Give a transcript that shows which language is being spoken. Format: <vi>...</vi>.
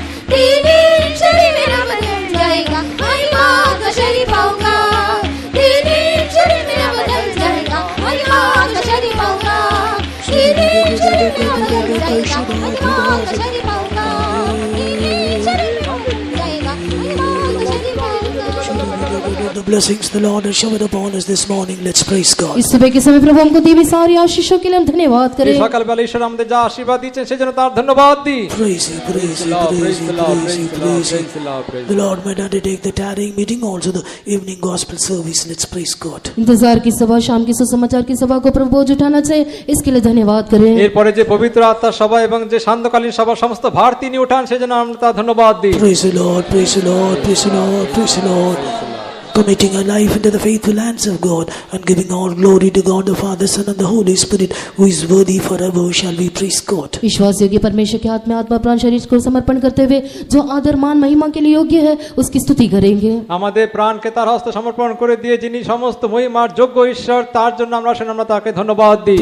<hi>तेरे शरीर मेरा बदल जाएगा, महिमा का शरीर पाऊंगा, तेरे शरीर मेरा बदल जाएगा, महिमा का शरीर पाऊंगा, तेरे शरीर मेरा बदल जाएगा, महिमा का शरीर पाऊंगा, तेरे शरीर मेरा बदल जाएगा, महिमा का शरीर पाऊंगा।</hi> <en>The blessings the Lord has showered upon us this morning. Let's praise God.</en> <hi>इस सुबह के समय प्रभु हमको दी हुई सारी आशीषों के लिए हम धन्यवाद</hi> <bn>এই</bn> <hi>करें।</hi> <bn>সকালবেলা ঈশ্বর আমাদের যা আশীর্বাদ দিচ্ছেন সেজন্য তার ধন্যবাদ দিই।</bn> <en>Praise Him, praise Him, praise Him, praise Him, praise Him. The Lord might undertake the tarrying meeting, also the evening gospel service. Let's praise God.</en> <hi>इंतजार की सभा, शाम की सुसमाचार की सभा को प्रभु बोझ उठाना चाहिए, इसके लिए धन्यवाद करें।</hi> <bn>এরপরে যে পবিত্র আত্মার সভা এবং যে সান্ধ্যকালীন সভা সমস্ত ভার তিনি উঠান সেজন্য আমরা তার ধন্যবাদ দিই।</bn> <en>Praise the Lord, praise the Lord, praise the Lord, praise the Lord. Committing our life into the faithful hands of God and giving all glory to God the Father, Son and the Holy Spirit, who is worthy forever. Shall we praise God?</en> <hi>विश्वास योग्य परमेश्वर के हाथ में आत्मा प्राण शरीर को समर्पण करते हुए जो आदर मान महिमा के लिए योग्य है उसकी स्तुति करेंगे।</hi> <bn>আমাদের প্রাণকে তার হস্তে সমর্পণ করে দিয়ে যিনি সমস্ত মহিমার যোগ্য ঈশ্বর তার জন্য আমরা আসেন আমরা তাকে ধন্যবাদ দিই।</bn>